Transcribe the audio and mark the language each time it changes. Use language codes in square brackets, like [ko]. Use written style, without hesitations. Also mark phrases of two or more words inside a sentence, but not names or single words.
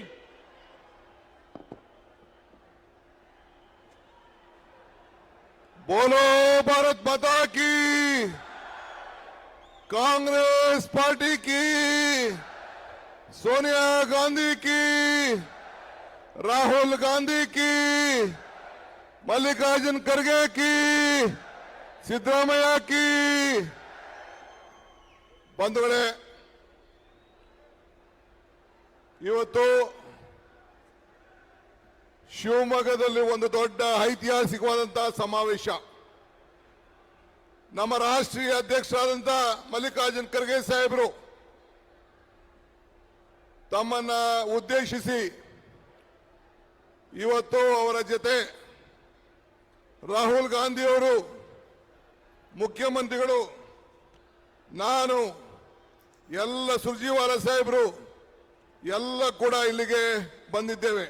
[hi] बोलो भारत माता की, कांग्रेस पार्टी की, सोनिया गांधी की, राहुल गांधी की, मल्लिकार्जुन खड़गे की, सिद्धरामैया की, [kn] ಬಂಧುಗಳೇ, ಇವತ್ತು ಶಿವಮೊಗ್ಗದಲ್ಲಿ ಒಂದು ದೊಡ್ಡ ಐತಿಹಾಸಿಕವಾದಂತಹ ಸಮಾವೇಶ. ನಮ್ಮ ರಾಷ್ಟ್ರೀಯ ಅಧ್ಯಕ್ಷರಾದಂಥ ಮಲ್ಲಿಕಾರ್ಜುನ್ ಖರ್ಗೆ ಸಾಹೇಬರು ತಮ್ಮನ್ನ ಉದ್ದೇಶಿಸಿ ಇವತ್ತು ಅವರ ಜೊತೆ ರಾಹುಲ್ ಗಾಂಧಿಯವರು, ಮುಖ್ಯಮಂತ್ರಿಗಳು, ನಾನು, ಎಲ್ಲ ಸುರ್ಜಿವಾಲ ಸಾಹೇಬರು ಎಲ್ಲ ಕೂಡ ಇಲ್ಲಿಗೆ ಬಂದಿದ್ದೇವೆ.